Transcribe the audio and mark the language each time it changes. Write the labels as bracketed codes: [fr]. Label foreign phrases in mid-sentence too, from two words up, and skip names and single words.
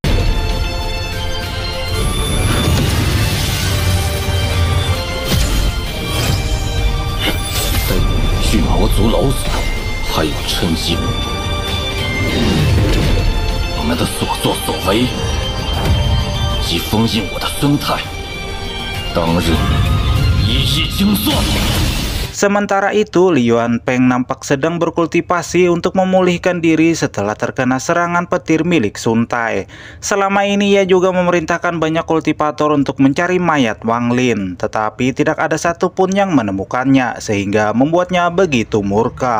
[zh] 巨魔族老祖，还有陈姬，你们的所作所为，即封印我的孙态，当日 [id] Sementara itu, Liuan Peng nampak sedang berkultivasi untuk memulihkan diri setelah terkena serangan petir milik Sun Tai. Selama ini ia juga memerintahkan banyak kultivator untuk mencari mayat Wang Lin, tetapi tidak ada satupun yang menemukannya, sehingga membuatnya begitu murka.